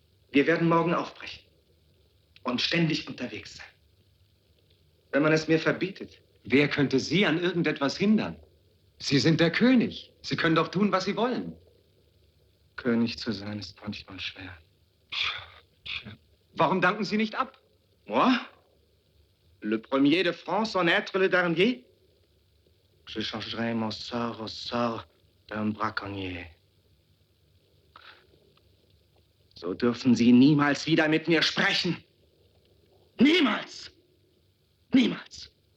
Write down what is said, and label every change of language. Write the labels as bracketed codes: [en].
[de] Wir werden morgen aufbrechen und ständig unterwegs sein. Wenn man es mir verbietet. Wer könnte Sie an irgendetwas hindern? Sie sind der König. Sie können doch tun, was Sie wollen. König zu sein ist manchmal schwer. Warum danken Sie nicht ab? [fr] Moi? Le premier de France en être le dernier? Je changerai mon sort au sort d'un braconnier. [de] So dürfen Sie niemals wieder mit mir sprechen. Niemals! Niemals!